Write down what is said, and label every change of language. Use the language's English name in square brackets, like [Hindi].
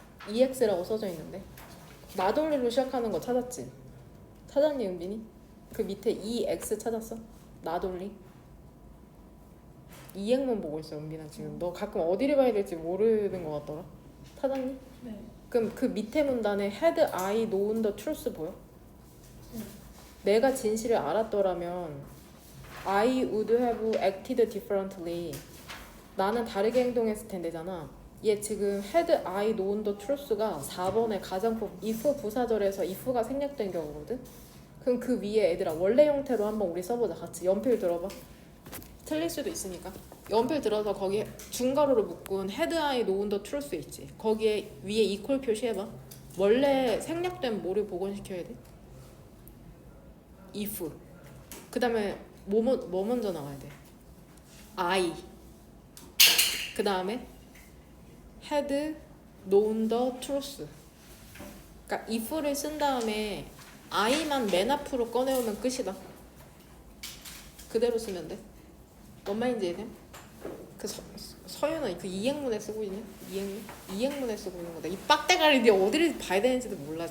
[Korean] ex라고 써져 있는데 나돌리로 시작하는 거 찾았지? 찾았니 은빈이? 그 밑에 ex 찾았어? 나돌리? 이행문 보고 있어 은빈아 지금. 너 가끔 어디를 봐야 될지 모르는 것 같더라. 찾았니? 네. 그럼 그 밑에 문단에 [English] had I known the truth [Korean] 보여? 내가 진실을 알았더라면 [English] I would have acted differently. [Korean] 나는 다르게 행동했을 텐데잖아. 얘 지금 [English] had I known the truth [Korean] 가 4번의 가정법 if 부사절에서 if가 생략된 경우거든. 그럼 그 위에 애들아 원래 형태로 한번 우리 써보자. 같이 연필 들어봐. 틀릴 수도 있으니까. 연필 들어서 거기에 중괄호로 묶은 [English] had I known the truth [Korean] 있지. 거기에 위에 equal 표시해봐. 원래 생략된 뭐를 복원시켜야 돼? [English] if. [Korean] 그 다음에 뭐 먼저 나와야 돼? [English] I. [Korean] 그 다음에 [English] had known the truth. [Korean] 그러니까 if를 쓴 다음에 I만 맨 앞으로 꺼내오면 끝이다. 그대로 쓰면 돼. 뭔 말인지 이해돼? 그 서윤아 그 이행문에 쓰고 있냐? 이행문에 쓰고 있는 거다. 이 빡대가리 네 어디를 봐야 되는지도 몰라.